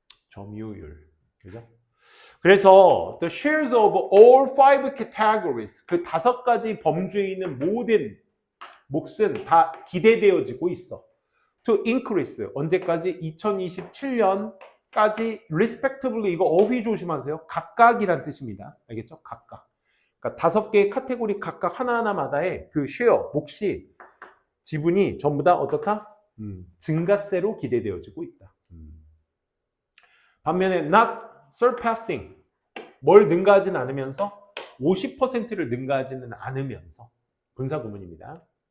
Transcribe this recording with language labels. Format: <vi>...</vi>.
<ko>점유율. 그죠? 그래서</ko> <en>the shares of all 5 categories</en> <ko>그 5가지 범주에 있는 모든 몫은 다 기대되어지고 있어.</ko> <en>To increase</en> <ko>언제까지? 2027년까지 respectively 이거 어휘 조심하세요. 각각이란 뜻입니다. 알겠죠? 각각. 그러니까 5개의 카테고리 각각 하나하나마다의 그 쉐어, 몫이 지분이 전부 다 어떻다? 증가세로 기대되어지고 있다. 반면에</ko> <en>not surpassing</en> <ko>뭘 능가하지는 않으면서 50%를 능가하지는 않으면서 분사구문입니다.</ko>